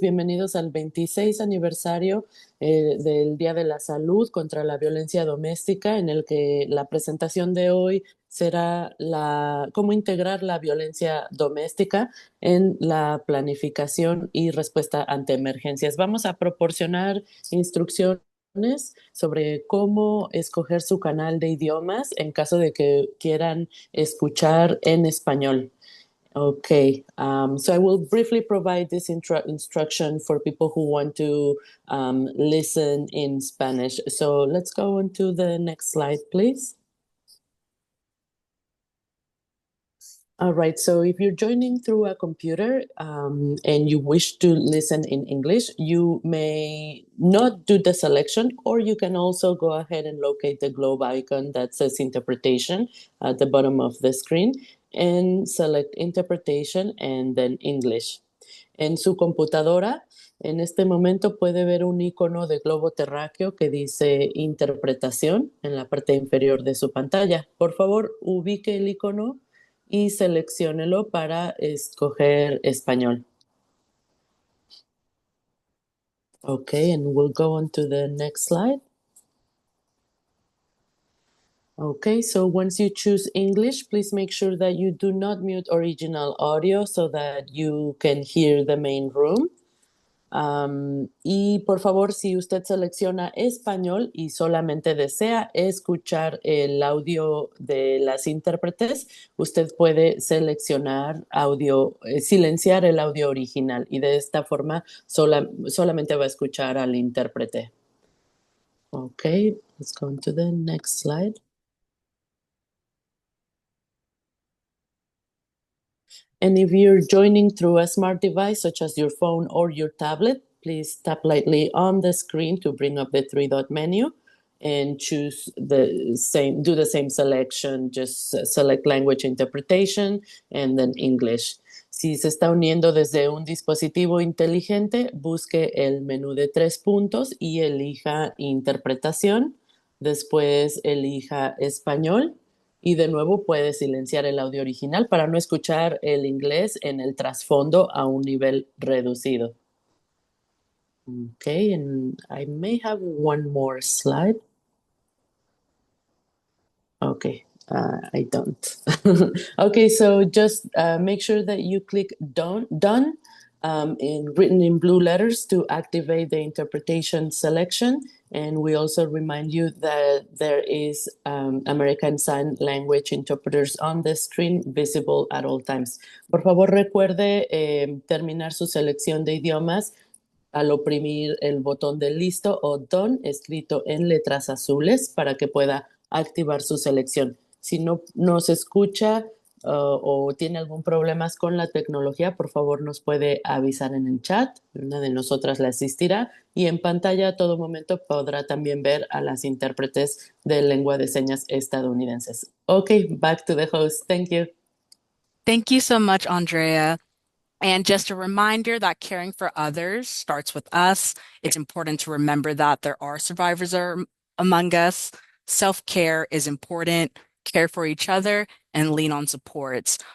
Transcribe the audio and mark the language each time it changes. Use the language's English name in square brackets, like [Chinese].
[Spanish] Bienvenidos al 26 aniversario del Día de la Salud contra la Violencia Doméstica, en el que la presentación de hoy será cómo integrar la violencia doméstica en la planificación y respuesta ante emergencias. Vamos a proporcionar instrucciones sobre cómo escoger su canal de idiomas en caso de que quieran escuchar en español. [English] Okay, so I will briefly provide this instruction for people who want to listen in Spanish. So let's go on to the next slide, please. All right, so if you're joining through a computer and you wish to listen in English, you may not do the selection, or you can also go ahead and locate the globe icon that says interpretation at the bottom of the screen and select interpretation and then English. [Spanish] En su computadora, en este momento puede ver un icono de globo terráqueo que dice interpretación en la parte inferior de su pantalla. Por favor, ubique el icono y selecciónelo para escoger español. [English] Okay, and we'll go on to the next slide. Okay, so once you choose English, please make sure that you do not mute original audio so that you can hear the main room. [Spanish] Y por favor, si usted selecciona español y solamente desea escuchar el audio de las intérpretes, usted puede seleccionar audio, silenciar el audio original y de esta forma solamente va a escuchar al intérprete. [English] Okay, let's go on to the next slide. And if you're joining through a smart device, such as your phone or your tablet, please tap lightly on the screen to bring up the three-dot menu and do the same selection, just select language interpretation and then English. [Spanish] Si se está uniendo desde un dispositivo inteligente, busque el menú de 3 puntos y elija interpretación. Después elija español. Y de nuevo puede silenciar el audio original para no escuchar el inglés en el trasfondo a un nivel reducido. [English] Okay, and I may have one more slide. Okay, I don't. Okay, so just make sure that you click done written in blue letters to activate the interpretation selection. And we also remind you that there is American Sign Language interpreters on the screen visible at all times. [Spanish] Por favor, recuerde terminar su selección de idiomas al oprimir el botón de listo o done escrito en letras azules para que pueda activar su selección. Si no nos escucha o tiene algún problema con la tecnología, por favor nos puede avisar en el chat. Una de nosotras le asistirá y en pantalla a todo momento podrá también ver a las intérpretes de lengua de señas estadounidenses. [English] Okay, back to the host. Thank you. Thank you so much, Andrea. And just a reminder that caring for others starts with us. It's important to remember that there are survivors among us. Self-care is important. Care for each other and lean on supports.